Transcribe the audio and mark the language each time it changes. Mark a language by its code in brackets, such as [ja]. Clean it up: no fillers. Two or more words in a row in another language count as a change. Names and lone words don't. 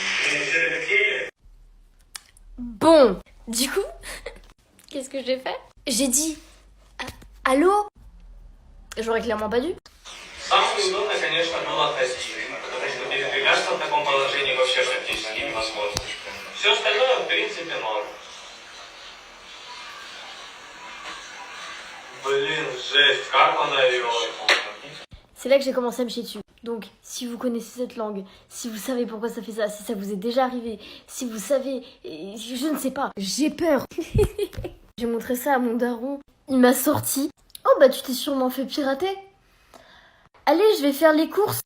[fr] Bon, du coup, qu'est-ce que j'ai fait? J'ai dit allô? J'aurais clairement pas dû. [ru] Самое удобное, конечно, было отойти, потому что без лекарства в таком положении вообще практически невозможно. Все остальное, в принципе, норм. Блин, жесть, как она ее... [fr] C'est là que j'ai commencé à me chier dessus. Donc, si vous connaissez cette langue, si vous savez pourquoi ça fait ça, si ça vous est déjà arrivé, si vous savez... Je ne sais pas, j'ai peur. J'ai montré ça à mon daron. Il m'a sorti. Oh bah tu t'es sûrement fait pirater. Allez, je vais faire les courses.